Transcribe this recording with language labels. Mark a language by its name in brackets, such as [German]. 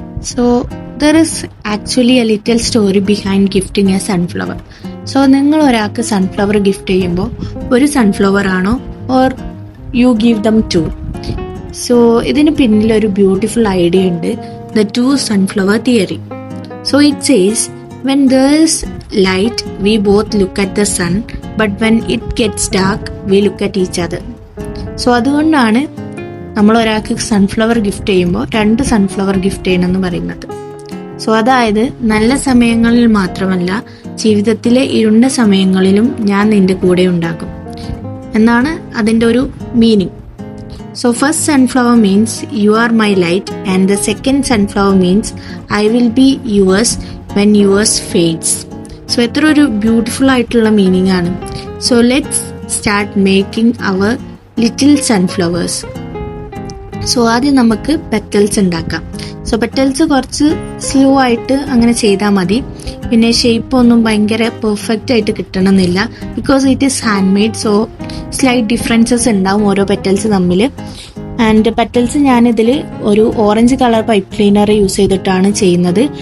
[English] So there is actually a little story behind gifting a sunflower. [Malayalam] So നിങ്ങൾ ഒരാൾക്ക് sunflower gift ചെയ്യുമ്പോൾ ഒരു sunflower ആണോ [English] Or you give them to? [Malayalam] So ഇതിന് പിന്നിലൊരു beautiful idea ഉണ്ട്, the two sunflower theory. [English] So it says, when there is light, we both look at the sun, but when it gets dark, we look at each other. [Malayalam] So അതുകൊണ്ടാണ് നമ്മൾ ഒരാൾക്ക് sunflower gift ചെയ്യുമ്പോൾ രണ്ട് sunflower gift ചെയ്യണമെന്ന് പറയുന്നത്. So അതായത് നല്ല സമയങ്ങളിൽ മാത്രമല്ല, ജീവിതത്തിലെ ഇരുണ്ട സമയങ്ങളിലും ഞാൻ നിന്റെ കൂടെ ഉണ്ടാകും എന്നാണ് അതിൻ്റെ ഒരു meaning. [English] So first sunflower means you are my light, and the second sunflower means I will be yours when yours fades. [Malayalam] So എത്ര ഒരു ബ്യൂട്ടിഫുൾ ആയിട്ടുള്ള മീനിങ് ആണ്. [English] So let's start making our little sunflowers. [Malayalam] So ആദ്യം നമുക്ക് petals ഉണ്ടാക്കാം. So petals കുറച്ച് slow ആയിട്ട് അങ്ങനെ ചെയ്താൽ മതി. പിന്നെ ഷേപ്പ് ഒന്നും ഭയങ്കര പെർഫെക്റ്റ് ആയിട്ട് കിട്ടണമെന്നില്ല, [English] Because it is hand made. [Malayalam] So slight differences ഉണ്ടാവും ഓരോ പെറ്റൽസ് തമ്മിൽ. ആൻഡ് പെറ്റൽസ് ഞാനിതിൽ ഒരു orange colour pipe cleaner use ചെയ്തിട്ടാണ് ചെയ്യുന്നത്.